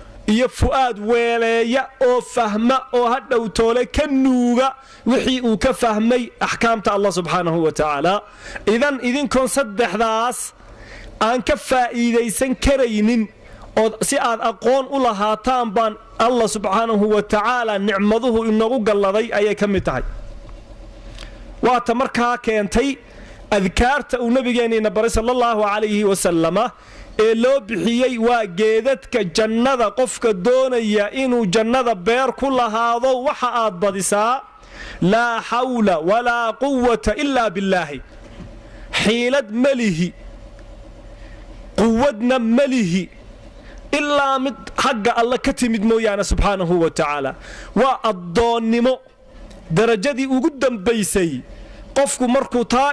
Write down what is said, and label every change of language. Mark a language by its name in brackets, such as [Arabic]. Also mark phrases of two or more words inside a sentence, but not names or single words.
[Somali] iyo fu'aad weeleeya oo fahma oo hadhow toole ka nuuga wixii uu ka fahmay axkaamta Allah [Arabic] سبحانه وتعالى [Somali] idan idinkoon saddexdaas aan ka faa'iidaysan karaynin oo si aad aqoon u lahaataan baan Allah [Arabic] سبحانه وتعالى [Somali] nicmaduhu inagu galladay ayay ka mid tahay waata markaa keentay adkaarta uu nabigeennina baray [Arabic] صلى الله عليه وسلم [Somali] ee loo bixiyey waa geedadka jannada qofka doonaya inuu jannada beer ku lahaado waxa aad badisaa [Arabic] لا حول ولا قوة إلا بالله [Somali] xiilad malihi quwadna malihi ilaa mid xagga alla ka timid mooyaane [Arabic] سبحانه وتعالى [Somali] waa addoonnimo darajadii ugu dambaysay qofku markuu taa